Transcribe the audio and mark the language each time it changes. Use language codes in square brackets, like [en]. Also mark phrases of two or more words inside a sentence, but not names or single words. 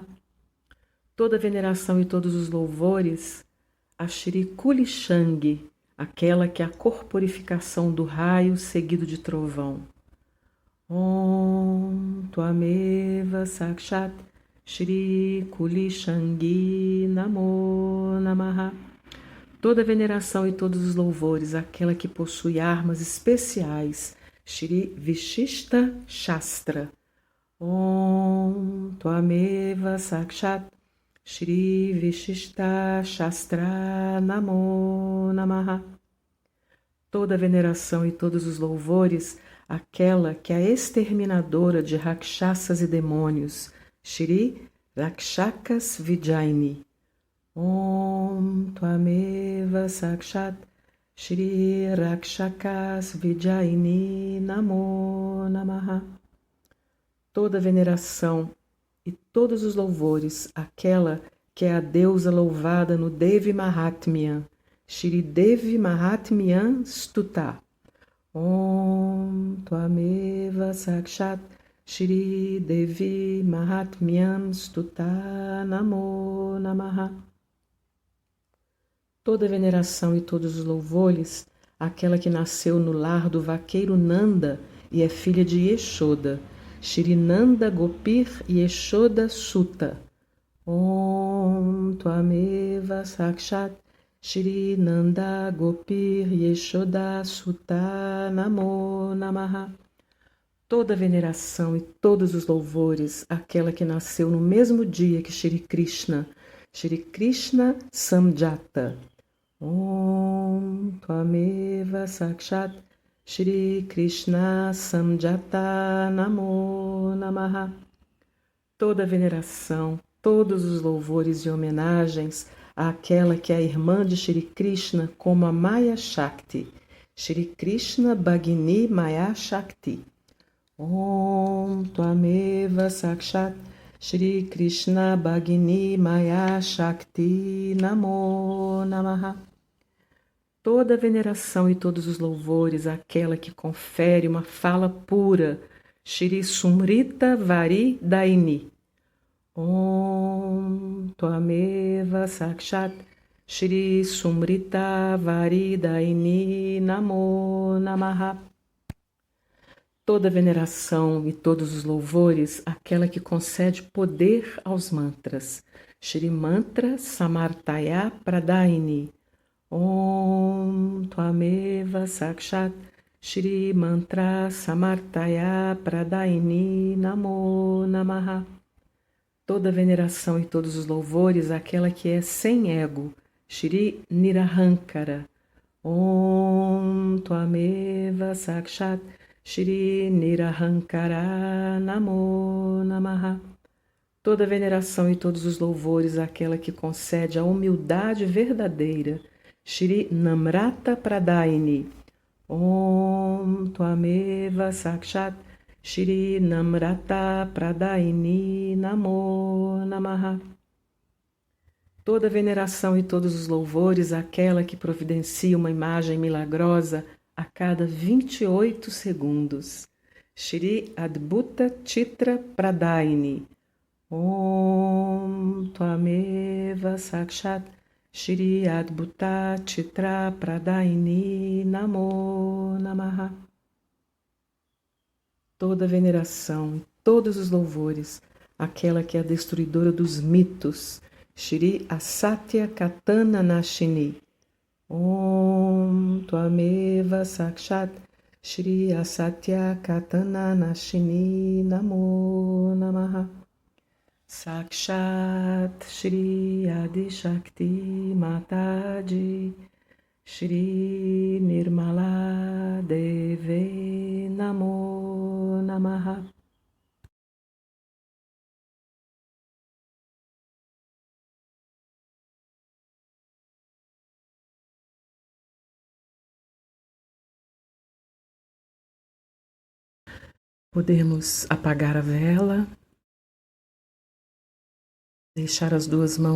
[pt] Toda veneração e todos os louvores a Shri Kulishangi, aquela que é a corporificação do raio seguido de trovão. [sa] ॐ त्वमेव साक्षात् श्री कुलिशाङ्गी नमो नमः. [pt] Toda veneração e todos os louvores àquela que possui armas especiais, Shri Vishishta Shastra. [sa] ॐ त्वमेव साक्षात् श्री विशिष्ट शास्त्र नमो नमः. [pt] Toda veneração e todos os louvores àquela que é a exterminadora de rakshasas e demônios, Shri Rakshakas Vijayini. [sa] ॐ त्वमेव साक्षात् श्री रक्षकस् विजयिनी नमो नमः. [pt] Toda veneração e todos os louvores àquela que é a deusa louvada no Devi Mahatmya, Shri Devi Mahatmya Stuta. [sa] ॐ त्वमेव साक्षात् श्री देवी माहात्म्यम् स्तुता नमो नमः. [pt] Toda veneração e todos os louvores àquela que nasceu no lar do vaqueiro Nanda e é filha de Yeshoda, Shri Nanda Gopir Yeshoda Sutta. [sa] ॐ त्वमेव साक्षात् श्री नन्द गोपिर् यशोदा सुता नमो नमः. [pt] Toda veneração e todos os louvores àquela que nasceu no mesmo dia que Shri Krishna Samjata. [sa] ॐ त्वमेव साक्षात् श्री कृष्ण संजाता नमो नमः. [pt] Toda veneração, todos os louvores e homenagens àquela que é a irmã de Shri Krishna como a Maya Shakti, Shri Krishna Bhagini Maya Shakti. [sa] ॐ त्वमेव साक्षात् श्री कृष्ण भगिनी माया शक्ति नमो नमः. [pt] Toda veneração e todos os louvores àquela que confere uma fala pura, Shri Sumrita Vari Daini. [sa] ॐ त्वमेव साक्षात् श्री सुमृता वारि दायिनी नमो नमः. [pt] Toda veneração e todos os louvores àquela que concede poder aos mantras, Shri Mantra Samartaya Pradaini. [sa] ॐ त्वमेव साक्षात् श्री मन्त्र सामर्थ्य प्रदायिनी नमो नमः. [pt] Toda veneração e todos os louvores àquela que é sem ego, Shri Nirahankara. [sa] ॐ त्वमेव साक्षात् श्री निरहंकारा नमो नमः. [pt] Toda veneração e todos os louvores àquela que concede a humildade verdadeira, Shri Namrata Pradaini. [sa] ॐ त्वमेव साक्षात् श्री नम्रता प्रदायिनी नमो नमः. [pt] Toda veneração e todos os louvores àquela que providencia uma imagem milagrosa a cada 28 segundos, Shri Adbhuta Chitra Pradaini. [sa] ॐ त्वमेव साक्षात् श्री अद्भुत चित्र प्रदायिनी नमो नमः. [pt] Toda veneração, todos os louvores àquela que é a destruidora dos mitos, Shri Asatya Katana Nashini. [sa] ॐ त्वमेव साक्षात् श्री असत्य कथन नाशिनी नमो नमः. साक्षात् श्री आदि शक्ति माताजी श्री निर्मला देवी नमो नमः. [pt] Podemos apagar a vela, deixar as duas mãos